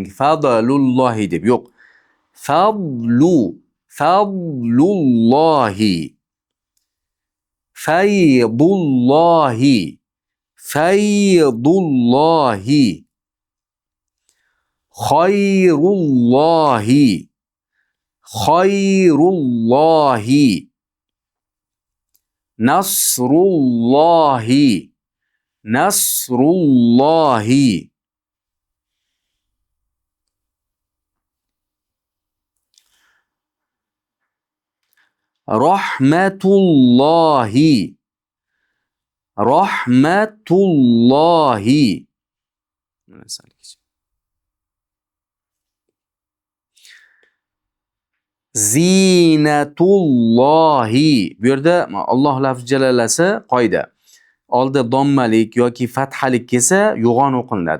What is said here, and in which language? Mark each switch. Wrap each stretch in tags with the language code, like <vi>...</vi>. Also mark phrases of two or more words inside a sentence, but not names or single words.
<uz>Fadlullohi deb yo'q. Fadlullohi. Faydullahi. Faydullahi. Khayrullahi. Khayrullahi. Nasrullahi. Nasrullahi. Rahmatullahi. Rahmatullahi. Zinatullahi. Bu yerda Alloh lafzi jalalasi qoida. Oldi dommalik yoki fathalik kelsa yo'g'on o'qilinadi.</uz>